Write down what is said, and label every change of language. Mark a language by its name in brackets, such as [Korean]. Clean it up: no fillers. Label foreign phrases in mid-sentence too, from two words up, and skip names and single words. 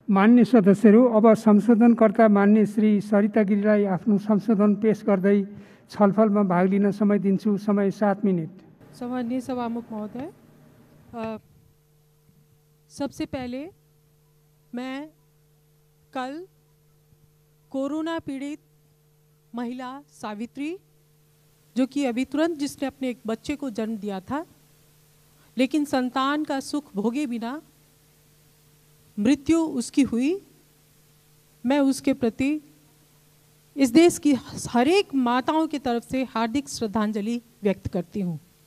[Nepali] मान्य सदस्यहरू, अब संशोधनकर्ता मान्य श्री सरिता गिरीलाई आफ्नो संशोधन पेश गर्दै छलफलमा भाग लिन समय दिन्छु। समय 7 मिनट। [Hindi] सम्माननीय सभामुख महोदय, सबसे पहले मैं कल कोरोना पीड़ित महिला सावित्री, जो कि अभी तुरंत जिसने अपने एक बच्चे को जन्म दिया था, लेकिन संतान का सुख भोगे बिना मृत्यु उसकी हुई, मैं उसके प्रति इस देश की हर एक माताओं की तरफ से हार्दिक श्रद्धांजलि व्यक्त करती हूँ।